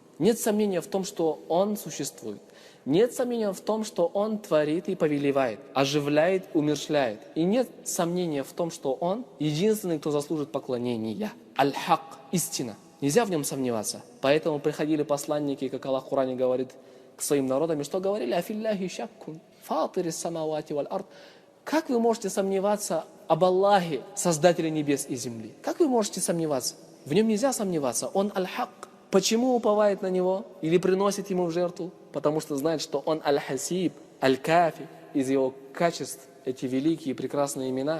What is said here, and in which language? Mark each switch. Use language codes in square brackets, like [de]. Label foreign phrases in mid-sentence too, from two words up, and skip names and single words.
[ru] Нет сомнения в том, что он существует. Нет сомнения в том, что он творит и повелевает, оживляет, умерщвляет. И нет сомнения в том, что он единственный, кто заслужит поклонения. Аль-Хак, истина. Нельзя в нем сомневаться. Поэтому приходили посланники, как Аллах в Коране говорит, к своим народам, и что говорили? [ar] أفي الله شك فاطر السماوات والأرض. [ru] Как вы можете сомневаться об Аллахе, Создателе небес и земли? Как вы можете сомневаться? В нем нельзя сомневаться. Он аль-Хак. Почему уповает на него или приносит ему в жертву? Потому что знает, что он аль-Хасиб, аль-Кафи, из его качеств, эти великие прекрасные имена.